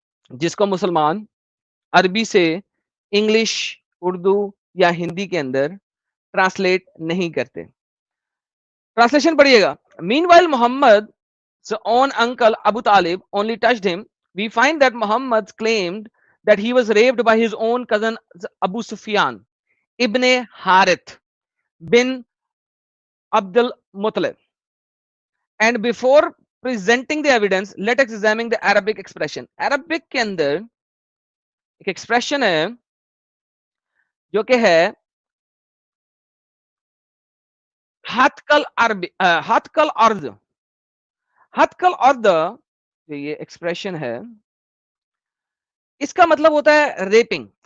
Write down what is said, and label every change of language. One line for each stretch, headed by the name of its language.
Urdu: جس کو مسلمان عربی سے انگلش، اردو یا ہندی کے اندر ٹرانسلیٹ نہیں کرتے. ٹرانسلیشن پڑھیے گا.
English: Meanwhile Muhammad own uncle Abu Talib only touched him, we find that Muhammad claimed that he was raped by his own cousin Abu Sufyan ibn Harith bin Abdul Muttalib. And before presenting the evidence, let us examine the Arabic expression.
Urdu: Arabic کے اندر ایک expression ہے جو کہ ہے ہتکل عربی، ہتکل ارض. ہتکل ارض یہ ایکسپریشن ہے، اس کا مطلب ہوتا ہے ریپنگ.